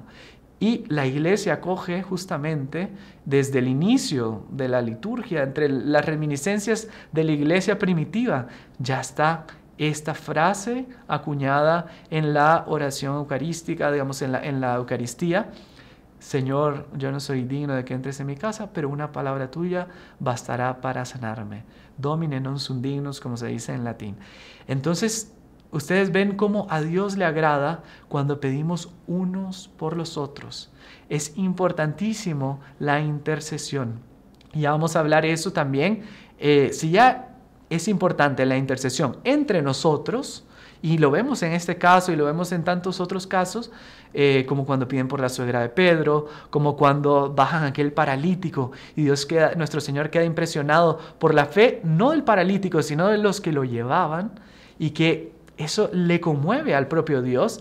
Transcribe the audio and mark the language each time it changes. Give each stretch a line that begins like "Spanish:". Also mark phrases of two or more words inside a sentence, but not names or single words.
Spanish: Y la iglesia acoge justamente desde el inicio de la liturgia, entre las reminiscencias de la iglesia primitiva, ya está esta frase acuñada en la oración eucarística, digamos en la Eucaristía: Señor, yo no soy digno de que entres en mi casa, pero una palabra tuya bastará para sanarme.
Latin: Domine non sum dignus,
Spanish: como se dice en latín. Entonces, ustedes ven cómo a Dios le agrada cuando pedimos unos por los otros. Es importantísimo la intercesión. Y ya vamos a hablar de eso también. Si ya es importante la intercesión entre nosotros, y lo vemos en este caso y lo vemos en tantos otros casos, como cuando piden por la suegra de Pedro, como cuando bajan aquel paralítico y nuestro Señor queda impresionado por la fe, no del paralítico, sino de los que lo llevaban, y que eso le conmueve al propio Dios.